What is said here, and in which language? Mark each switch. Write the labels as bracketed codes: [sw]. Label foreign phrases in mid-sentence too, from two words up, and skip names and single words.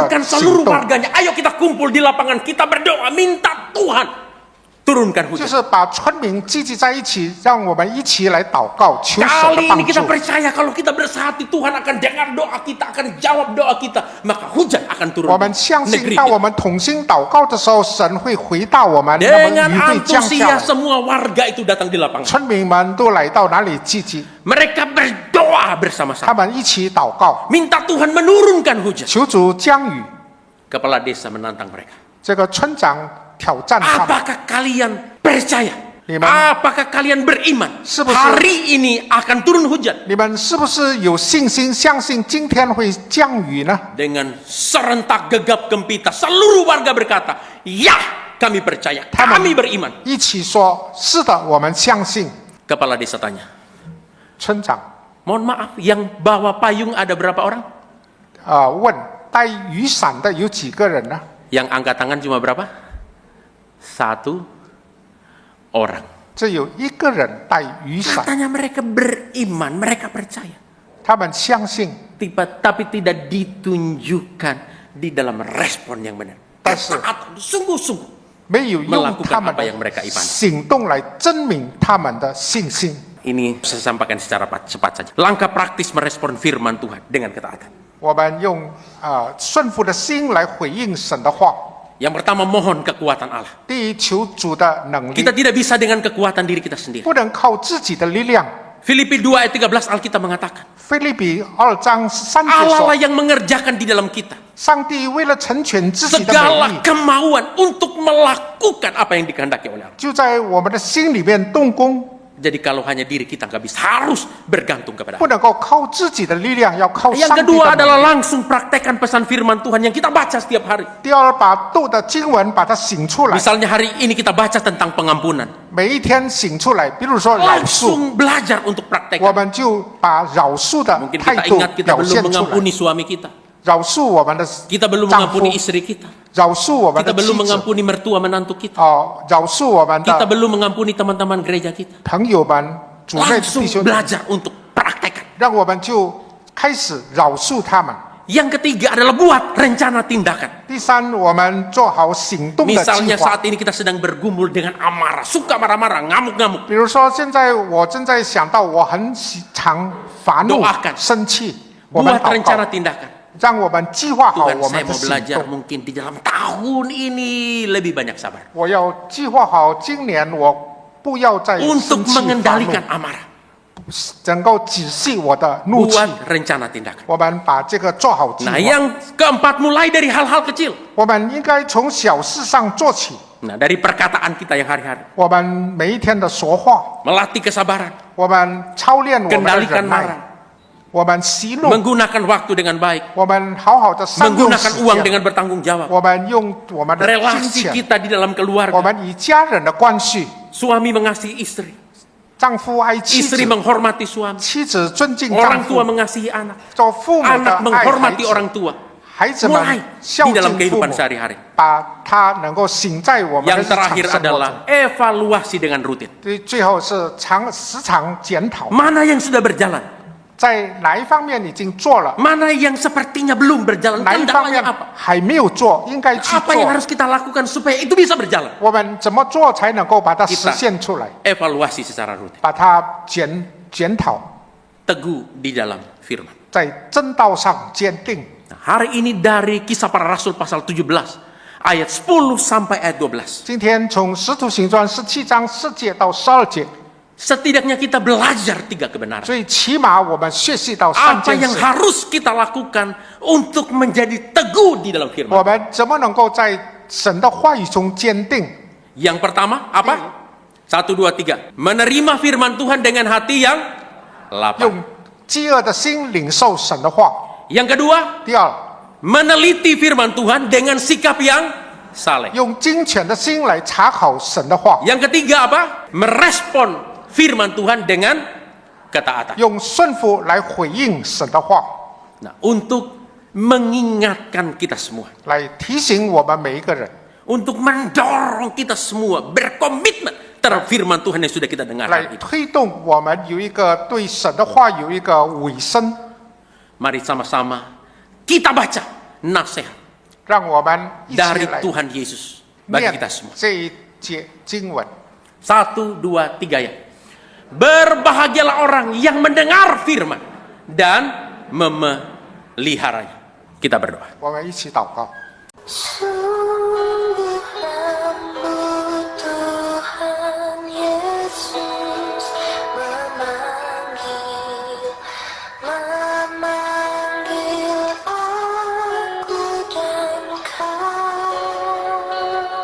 [id] mengumpulkan [zh] 行 [id] seluruh [zh] 动， [id] warganya. Ayo kita kumpul di lapangan, kita berdoa minta Tuhan turunkan [zh] 就 [id] hujan. [zh] 是把村民聚集在一起，让我们一起来祷告，求神 [id] Kali [zh] 的 [id] ini [zh] 帮 [id] kita [zh] 助。 [id] percaya kalau kita bersatu Tuhan akan dengar doa kita, akan jawab doa kita, maka hujan akan turun [zh] 我们相 [id] di [zh] 信， [id] negeri [zh] 当我 [id] kita. [zh] 们同心祷告的时候，神会回答我们，那么 [id] Dengan [zh] 雨会降下 [id] antusias [zh] 来。 [id] semua warga itu datang di lapangan. [zh] 村民们都来到哪里聚集？ [id] Mereka berdoa [zh] 他 [id] bersama-sama, [zh] 们一起祷告， [id] minta Tuhan menurunkan hujan. [zh] 求主降雨。 [id] Kepala desa menantang mereka. [zh] 这个村长挑战他们， [id] Apakah kalian percaya? Gimana? Apakah kalian beriman? Sebesar- Hari ini akan turun hujan. [zh] 你们是不是有信心，相信今天会降雨呢？ [id] Dengan serentak gegap gempita, seluruh warga berkata, ya kami percaya, kami beriman. [zh] 一起说：“是的，我们相信。 [id] Kepala desa tanya, ” [zh] 村长 [id] mohon maaf, yang bawa payung ada berapa orang? [zh] 问带雨伞的有几个人呢？ [id] Yang angkat tangan cuma berapa? 1 orang. [zh] 只有一个人带雨伞， [id] Katanya mereka beriman, mereka percaya. [zh] 他们相信， [id] Tapi tidak ditunjukkan di dalam respon yang benar. Tas- Ketaatan, sungguh-sungguh [zh] 没有用 [id] melakukan [zh] 他们 [id] apa yang [zh] 的 [id] mereka imani. [zh] 行动来证明他们的信心。 [id] Ini saya sampaikan secara cepat saja. Langkah praktis merespon firman Tuhan dengan ketaatan. [zh] 我们用顺服的心来回应神的话。 [id] Yang pertama, mohon kekuatan Allah. [zh] 第一，求主的能力， [id] Kita tidak bisa dengan kekuatan diri kita sendiri. [zh] 不能靠自己的力量。 [id] Filipi 2 ayat 13 Alkitab mengatakan, [zh] 腓立比2章3节 [id] Allah [zh] 说 [id] lah，yang mengerjakan di dalam kita [zh] 上帝为了成全自己的美 [id] segala [zh] 意， [id] kemauan untuk melakukan apa yang dikehendaki oleh Allah. [zh] 就在我们的心里面动工。 [id] Jadi kalau hanya diri kita nggak bisa, harus bergantung kepada [zh] 不 [id] Allah. [zh] 能够靠自己的力量，要靠上 [id] Yang [zh] 帝 [id] kedua [zh] 的 [id] adalah [zh] 能力。 [id] langsung praktekkan pesan firman Tuhan yang kita baca setiap hari. [zh] 第二，把读的经文把它醒出来， [id] Misalnya hari ini kita baca tentang pengampunan. [zh] 每一天醒出来。比如说饶恕， [id] Langsung belajar untuk [zh] 我 [id] praktekkan. [zh] 们就把饶恕的 [id] Mungkin [zh] 态 [id] kita [zh] 度 [id] ingat kita [zh] 表 [id] belum [zh] 现出来， [id] mengampuni suami kita. [zh] 饶恕我们的 [id] Kita belum [zh] 丈夫 [id] mengampuni，istri kita. [zh] 饶恕我们 [id] Kita [zh] 的妻 [id] belum [zh] 子， [id] mengampuni mertua menantu kita. [zh] 饶恕我们 [id] Kita [zh] 的 [id] belum mengampuni teman-teman gereja kita. [zh] 朋友们、主内的 [id] Langsung [zh] 弟兄， [id] belajar untuk praktekkan. [zh] 让我们就开始饶恕他们。 [id] Yang ketiga adalah buat rencana tindakan. [zh] 第三，我们做好行动的计 [id] Misalnya [zh] 划。 [id] saat ini kita sedang bergumul dengan amarah, suka marah-marah, ngamuk-ngamuk. [zh] 比如说，现在我正在想到，我很常发怒 [id] Doakan、 [zh] 生气，我们 [id] Buat [zh] 祷 [id] rencana [zh] 告， [id] tindakan. [zh] 让我们计划好 [id] Tuhan, [zh] 我 [id] saya [zh] 们的 [id] mau [zh] 行 [id] belajar [zh] 动。 [id] mungkin di dalam tahun ini lebih banyak sabar. [zh] 我要计划好今年我不要再 [id] Untuk [zh] 生气发怒， [id] mengendalikan amarah. [zh] 能够止息我的怒气。 [id] Buat rencana tindakan. [zh] 我们把这个做好计 [id] Nah [zh] 划。 [id] yang keempat mulai dari hal-hal kecil. [zh] 我们应该从小事上做起。 [id] Nah dari perkataan kita yang hari-hari. [zh] 我们每一天的说话， [id] Melatih kesabaran. [zh] 我们操练我们的 [id] Kendalikan [zh] 忍 [id] marah. [zh] 耐，我们息怒， [id] Menggunakan waktu dengan baik. [zh] 我们好好的善用 [id] Menggunakan [zh] 时 [id] uang [zh] 间， [id] dengan bertanggung jawab. [zh] 我们用我们的金 [id] Relasi [zh] 钱， [id] kita di dalam [zh] 我 [id] keluarga. [zh] 们与家人的关系， [id] Suami mengasihi istri. [zh] 丈夫爱妻子 [id] Istri，menghormati suami. [zh] 妻子尊敬丈 [id] Orang tua [zh] 夫， [id] mengasihi anak. [zh] 做父母的 [id] Anak [zh] 爱孩 [id] menghormati [zh] 子， [id] orang tua. [zh] 孩子 [id] Mulai [zh] 们孝 [id] di dalam [zh] 敬父 [id] kehidupan [zh] 母， [id] sehari-hari. [zh] 把它能够行在我们的 [id] Yang [zh] 日常 [id] terakhir [zh] 生活中。 [id] adalah evaluasi dengan rutin. [zh] 最后是时常检讨， [id] Mana yang sudah berjalan? [zh] 在哪一方面已经做了， [id] Mana yang sepertinya belum berjalan? [zh] 哪一方面 [id] Kendalanya apa? [zh] 还没有做，应该去 [id] Apa yang [zh] 做。 [id] harus kita lakukan supaya itu bisa berjalan? [zh] 我们怎么做才能够把它 [id] Kita [zh] 实现出来？ [id] evaluasi secara rutin. [zh] 把它检讨， [id] Teguh di dalam firman. [zh] 在正道上坚定。 [id] Nah, hari ini dari Kisah Para Rasul pasal 17 ayat 10 sampai ayat 12. [zh] 今天从《使徒行传》17章4节到12节， [id] Setidaknya kita belajar 3 kebenaran. [zh] 所以起码我们学习到3 [id] Apa [zh] 件 [id] yang [zh] 事。 [id] harus kita lakukan untuk menjadi teguh di dalam firman? [zh] 我们怎么能够在神的话语中坚定？ [id] Yang pertama apa? 1, 2, 3. Menerima firman Tuhan dengan hati yang lapang. [zh] 用饥饿的心领受神的话。 [id] Yang kedua, [zh] 第二， [id] meneliti firman Tuhan dengan sikap yang saleh. [zh] 用精全的心来查考神的话， [id] Yang ketiga apa? Merespon firman Tuhan dengan ketaatan. [zh] 用顺服来回应神的话， [id] Nah, untuk mengingatkan kita semua, [zh] 来提醒我们每一个人， [id] untuk mendorong kita semua berkomitmen terhadap firman Tuhan yang sudah kita dengar [zh] 来 [id] hari ini. [zh] 推动我们有一个对神的话有一个委身， [id] Mari sama-sama kita baca nasihat [zh] 让我们一起 [id] dari [zh] 来 [id] Tuhan Yesus bagi [zh] 念 [id] kita semua. [zh] 这一节经文。 [id] 1, 2, 3 ya. Berbahagialah orang yang mendengar firman dan memeliharanya. Kita berdoa. [zh] 我们一起祷告。 [id] Sungguh hamba Tuhan Yesus memanggil aku dan kau.